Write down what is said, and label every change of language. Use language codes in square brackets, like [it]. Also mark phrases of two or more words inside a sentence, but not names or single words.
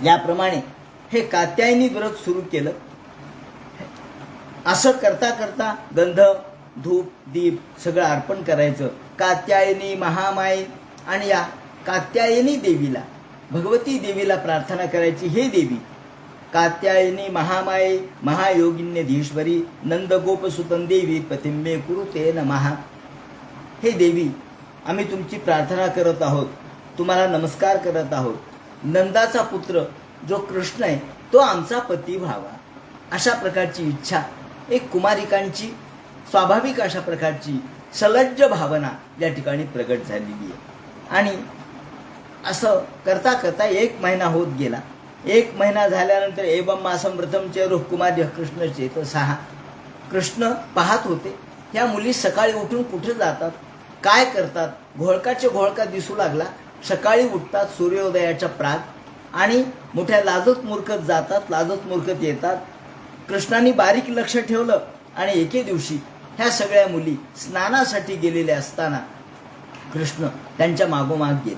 [mr] याप्रमाणे हे कात्यायनी व्रत सुरू केलं. असं करता करता गंध, धूप, दीप सगळं अर्पण करायचं कात्यायनी महामाये. आणि या कात्यायनी देवीला, भगवती देवीला प्रार्थना करायची, [sa] हे देवी कात्यायनी महामाये महायोगिन्यधीश्वरी नंदगोपसुतं देवी पतिम्मे कुरुते नमः. [mr] हे देवी, आम्ही तुमची प्रार्थना करत आहोत, तुम्हाला नमस्कार करत आहोत. नंदाचा पुत्र जो कृष्ण आहे तो आमचा पती व्हावा अशा प्रकारची इच्छा एक कुमारिकांची स्वाभाविक अशा प्रकारची सलज्ज भावना या ठिकाणी प्रगट झालेली आहे. आणि असं करता करता 1 महिना होत गेला. 1 महिना झाल्यानंतर [sa] एवं मासं व्रतम चेरुः कुमार्य कृष्ण चेतसः. [mr] कृष्ण पाहत होते ह्या मुली सकाळी उठून कुठे जातात, काय करतात. घोळकाचे घोळका दिसू लागला. सकाळी उठतात सूर्योदयाच्या प्राग आणि मोठ्या लाजत मूर्खत जातात, लाजत मूर्खत येतात. कृष्णाने बारीक लक्ष ठेवलं आणि एके दिवशी ह्या सगळ्या मुली स्नानासाठी गेलेल्या असताना कृष्ण त्यांच्या मागोमाग गेले.